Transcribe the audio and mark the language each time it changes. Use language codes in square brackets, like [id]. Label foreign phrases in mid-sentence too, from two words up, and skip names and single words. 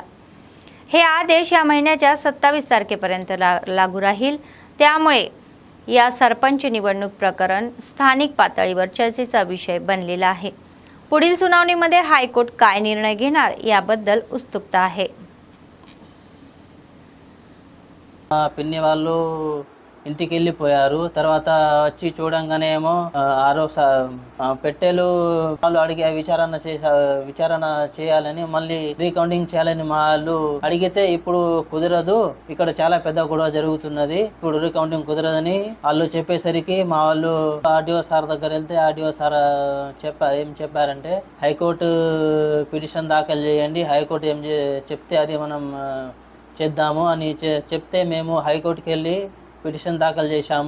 [mr] हे आदेश या महिन्याच्या 27 तारखेपर्यंत लागू राहील. त्यामुळे या सरपंच निवडणूक प्रकरण स्थानिक पातळीवर चर्चेचा विषय बनलेला आहे. पुढील सुनावणीमध्ये हायकोर्ट काय निर्णय घेणार याबद्दल उत्सुकता आहे. [te] పిన్ని వాళ్ళు ఇంటికి వెళ్ళిపోయారు. తర్వాత వచ్చి చూడంగానే ఏమో పెట్టెలు వాళ్ళు అడిగే విచారణ చేయాలని మళ్ళీ రీకౌంటింగ్ చేయాలని మా వాళ్ళు అడిగితే ఇప్పుడు కుదరదు, ఇక్కడ చాలా పెద్ద గొడవ జరుగుతున్నది, ఇప్పుడు రీకౌంటింగ్ కుదరదని వాళ్ళు చెప్పేసరికి మా వాళ్ళు ఆర్డీఓ సార్ దగ్గర వెళ్తే ఆర్డీఓ సార్ ఏం చెప్పారంటే [en] high court petition [te] దాఖలు చేయండి, హైకోర్టు ఏం చెప్తే అది మనం చేద్దాము అని చెప్తే మేము హైకోర్టుకి వెళ్ళి పిటిషన్ దాఖలు చేశాము.